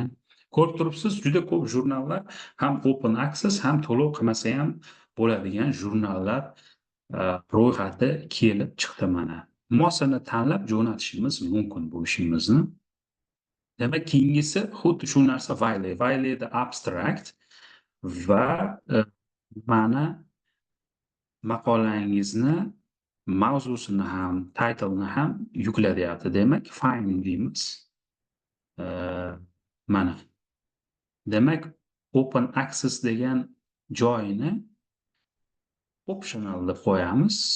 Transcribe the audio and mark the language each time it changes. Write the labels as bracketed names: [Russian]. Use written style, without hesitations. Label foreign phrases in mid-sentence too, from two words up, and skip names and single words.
[Uzbek] Ko'rib turibsiz, juda ko'p jurnallar ham [English] open access, [Uzbek] ham to'lov qilmasa ham bo'ladigan jurnallar ro'yxati kelib chiqdi mana. Mosini tanlab jo'natishimiz mumkin bu ishimizni. Demak, keyingisi xuddi shu narsa Wiley [English] the abstract [Uzbek] va mana maqolangizni mavzusini ham, title'ni ham yuklatyapti. Demak, find deymiz. Mana. Demak, [English] open access [Uzbek] degan joyini optional deb qo'yamiz.